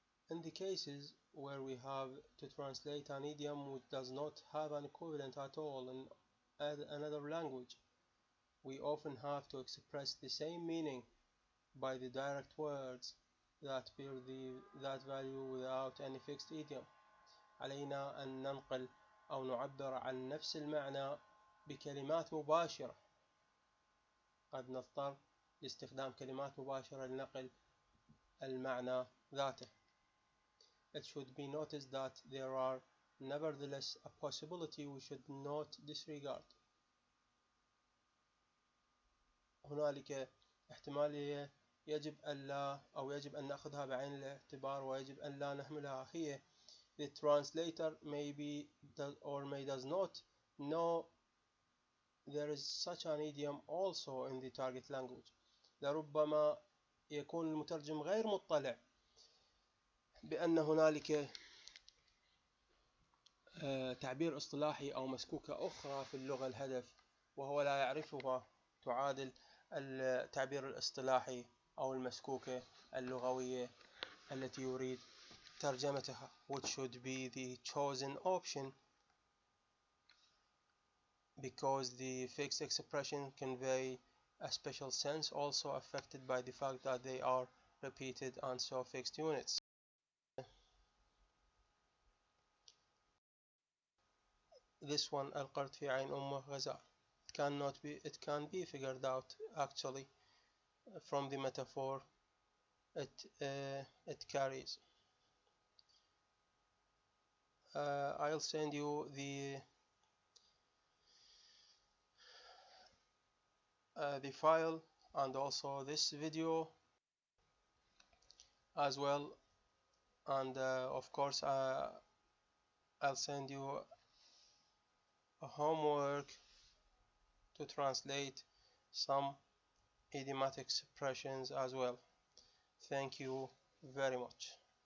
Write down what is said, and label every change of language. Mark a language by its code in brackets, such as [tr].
[en] In the cases where we have to translate an idiom which does not have an equivalent at all in another language, we often have to express the same meaning by the direct words that bear that value without any fixed idiom. [ar] علينا أن ننقل أو نعبر عن نفس المعنى بكلمات مباشرة. قد نضطر لاستخدام كلمات مباشرة لنقل المعنى ذاته. [en] It should be noticed that there are nevertheless a possibility we should not disregard. [ar] هنالك احتمالية يجب أن نأخذها بعين الاعتبار ويجب أن لا نهملها. هي [en] the translator may does not know there is such an idiom also in the target language. [ar] لربما يكون المترجم غير مطلع بأن هنالك تعبير اصطلاحي أو مسكوكة أخرى في اللغة الهدف وهو لا يعرفها تعادل التعبير الاصطلاحي أو المسكوكة اللغوية التي يريد ترجمتها, [en] which should be the chosen option because the fixed expression convey a special sense also affected by the fact that they are repeated and so fixed units. This one [ar] القرد في عين أمه غزال. [en] It can be figured out actually from the metaphor it carries. I'll send you the file and also this video as well, and of course I'll send you a homework to translate some idiomatic expressions as well. Thank you very much.